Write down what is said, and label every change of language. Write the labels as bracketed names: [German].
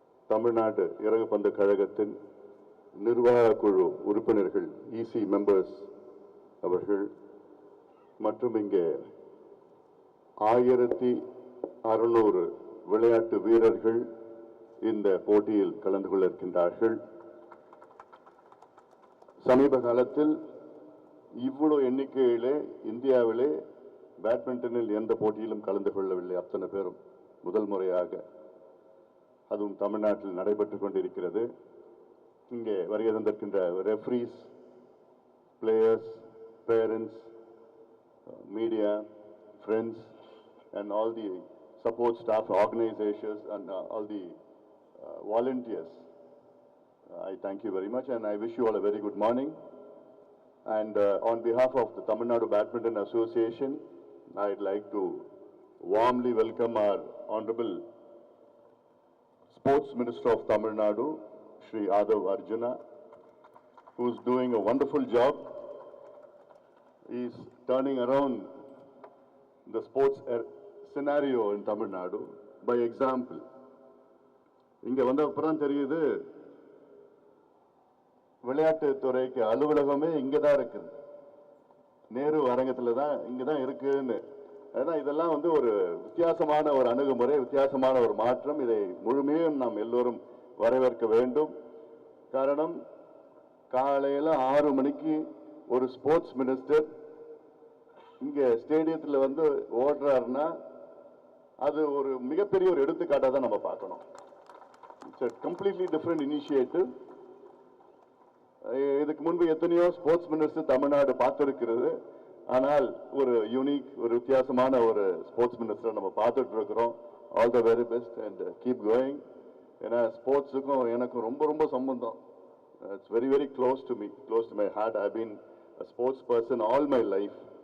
[Tamil] தமிழ்நாடு இறகுப்பந்து கழகத்தின் நிர்வாக குழு உறுப்பினர்கள், EC மெம்பர்ஸ் அவர்கள், மற்றும் இங்கே 1600 விளையாட்டு வீரர்கள் இந்த போட்டியில் கலந்து கொள்ள இருக்கின்றார்கள். சமீப காலத்தில் இவ்வளவு எண்ணிக்கையிலே இந்தியாவிலே பேட்மிண்டனில் எந்த போட்டியிலும் கலந்து கொள்ளவில்லை. அத்தனை பேரும் முதல் முறையாக, அதுவும் தமிழ்நாட்டில் நடைபெற்றுக் கொண்டிருக்கிறது. இங்கே வருகை தந்திருக்கின்ற [English] Referees, players, parents, media, friends and all the support staff, organizations and all the volunteers, I thank you very much and I wish you all a very good morning. And on behalf of the Tamil Nadu Badminton Association, I'd like to warmly welcome our Honorable Sports Minister of Tamil Nadu, Shri Adav Arjuna, who's doing a wonderful job. He's turning around the sports scenario in Tamil Nadu by example. [Tamil] இங்க வந்த அப்புறம் தெரியுது, விளையாட்டு துறைக்கு அலுவலகமே இங்கதான் இருக்குது, நேரு அரங்கத்துல தான், இங்கதான் இருக்குன்னு ஏன்னா இதெல்லாம் வந்து ஒரு வித்தியாசமான ஒரு அணுகுமுறை, வித்தியாசமான ஒரு மாற்றம். இதை முழுமையும் நாம் எல்லோரும் வரவேற்க வேண்டும். காரணம், காலையில் 6 மணிக்கு ஒரு ஸ்போர்ட்ஸ் மினிஸ்டர் இங்கே ஸ்டேடியத்தில் வந்து ஓடுறாருன்னா அது ஒரு மிகப்பெரிய ஒரு எடுத்துக்காட்டாக தான் நம்ம பார்க்கணும். [English] It's a completely different initiative. [Tamil] இதுக்கு முன்பு எத்தனையோ ஸ்போர்ட்ஸ் மினிஸ்டர் தமிழ்நாடு பார்த்திருக்கிறது. ஆனால் ஒரு யூனிக், ஒரு வித்தியாசமான ஒரு ஸ்போர்ட்ஸ் மினிஸ்டர் நம்ம பார்த்துட்டு இருக்கிறோம். [English] All the very best and keep going. [Tamil] ஏன்னா ஸ்போர்ட்ஸுக்கும் எனக்கும் ரொம்ப ரொம்ப சம்பந்தம். [English] It's very very close to me, close to my heart. I been a sports person all my life.